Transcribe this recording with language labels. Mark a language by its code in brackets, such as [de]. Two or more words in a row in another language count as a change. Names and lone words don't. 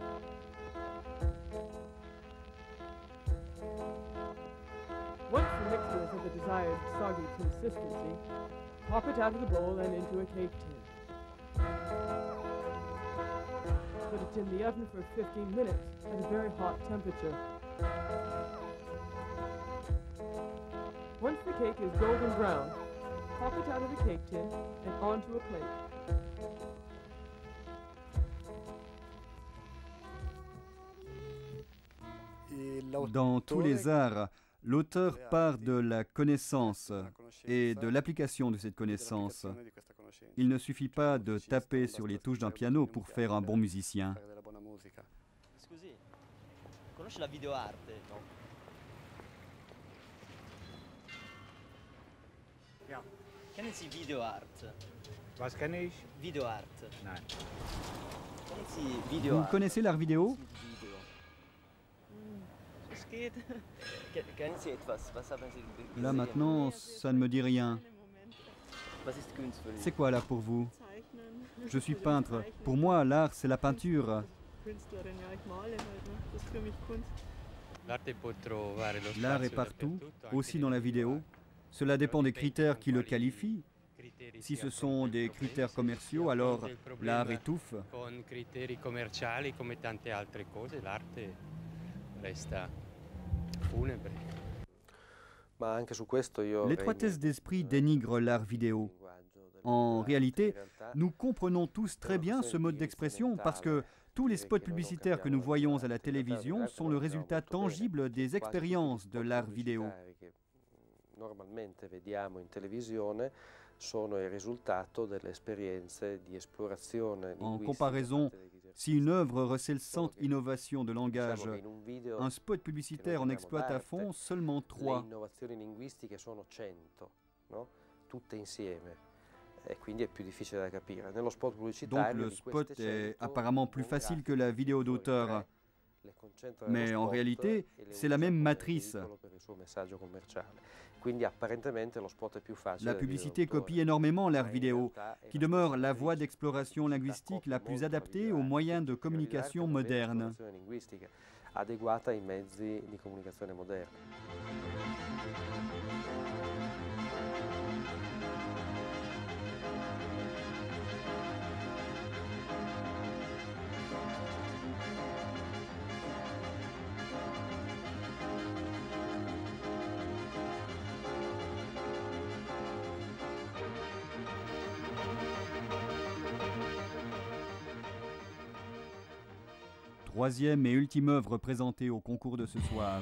[en] Once the mixture is of the desired soggy consistency, pop it out of the bowl and into a cake tin. Put it in the oven for 15 minutes at a very hot temperature. Once the cake is golden brown, pop it out of the cake tin and onto a plate. [fr] Dans tous les arts, l'auteur part de la connaissance et de l'application de cette connaissance. Il ne suffit pas de taper sur les touches d'un piano pour faire un bon musicien. [it] Scusi, conosci la videoarte? No. [de] Ja. Kennen Sie Videoart? Was kenne ich? Videoart. Nein. Kennen Sie [fr] Vous [de] Videoart? [fr] connaissez l'art vidéo? [de] Video. Es geht. Kennen Sie etwas? Was haben Sie gesehen? [fr] Là maintenant, ça ne me dit rien. [de] Was ist Kunst für Sie? [fr] C'est quoi l'art pour vous? Je suis peintre. Pour moi, l'art, c'est la peinture. L'art est partout, aussi dans la vidéo. Cela dépend des critères qui le qualifient. Si ce sont des critères commerciaux, alors l'art étouffe. [it] Con criteri commerciali come tante altre cose, l'arte resta funebre. Ma anche su questo io [fr] L'étroitesse d'esprit dénigre l'art vidéo. En réalité, nous comprenons tous très bien ce mode d'expression parce que tous les spots publicitaires que nous voyons à la télévision sont le résultat tangible des expériences de l'art vidéo. [it] Normalmente vediamo in televisione sono il risultato delle esperienze di esplorazione [fr] En [it] linguistica [fr] comparaison, [it] fatte dai videospot. [fr] si une œuvre recèle 100 innovations de langage, [it] Diciamo che in un video [fr] un spot publicitaire en exploite à fond seulement le 3. [it] innovazioni linguistiche sono 100, no? Tutte insieme. E quindi è più difficile da capire. Nello spot [fr] Donc [it] pubblicitario [fr] le [it] di queste [fr] spot est [it] 100, [fr] apparemment plus [it] un [fr] facile que [it] grafico [fr] la vidéo [it] fuori [fr] d'auteur. [it] tre, le concentra [fr] Mais [it] nello [fr] en [it] spot [fr] réalité, [it] e le [fr] c'est la [it] usa [fr] même [it] come [fr] matrice. [it] veicolo per il suo messaggio commerciale. Quindi apparentemente lo spot è più facile. [fr] La [it] del video [fr] publicité [it] d'autore, [fr] copie énormément l'art [it] ma in [fr] vidéo, [it] realtà è [fr] qui [it] la [fr] demeure [it] stessa [fr] la voie [it] matrice [fr] d'exploration [it] che [fr] linguistique la [it] accopia [fr] plus [it] molto la [fr] adaptée aux [it] videoarte, [fr] moyens de [it] perché la videoarte [fr] communication [it] è una vera [fr] modernes. [it] esplorazione linguistica adeguata ai mezzi di comunicazione moderni. [fr] Troisième et ultime œuvre présentée au concours de ce soir.